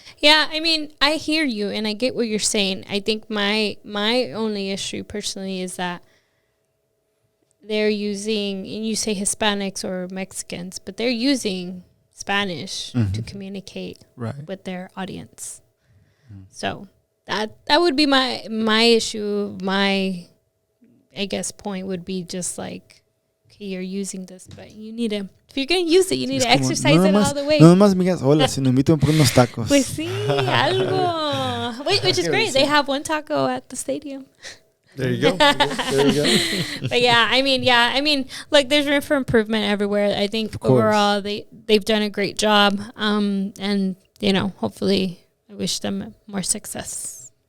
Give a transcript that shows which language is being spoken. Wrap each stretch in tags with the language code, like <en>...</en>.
<en>Yeah, I mean, I hear you and I get what you're saying. I think my only issue personally is that they're using, and you say Hispanics or Mexicans, but they're using Spanish to communicate with their audience. So that would be my issue. My, I guess, point would be just like, okay, you're using this, but you need to, if you're going to use it, you need to exercise it all the way.</en> <es>No más me digas, hola, si nos invitan por unos tacos. Pues sí, algo.</es> <en>Which is great. They have one taco at the stadium. There you go. There you go. But I mean, like there's room for improvement everywhere. I think overall they've done a great job. And hopefully I wish them more success.</en>